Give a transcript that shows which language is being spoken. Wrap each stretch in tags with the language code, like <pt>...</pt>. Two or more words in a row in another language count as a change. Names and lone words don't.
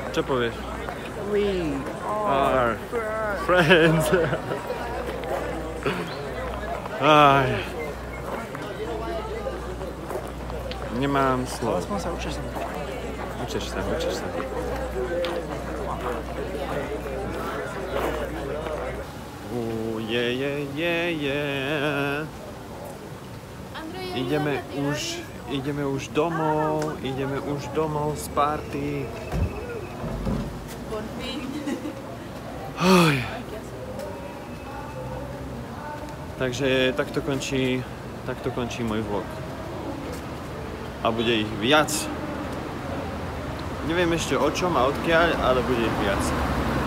<sk>povieš?</sk> <en>We Are friends.</en> <sk>Aj. Nemám slov. Aspoň sa učíš. Učíš sa. Je. Ideme už domov z party.</sk> <es>Por fin.</es> <sk>Oj. Takže takto končí môj vlog. A bude ich viac. Neviem ešte o čom a odkiaľ, ale bude ich viac.</sk>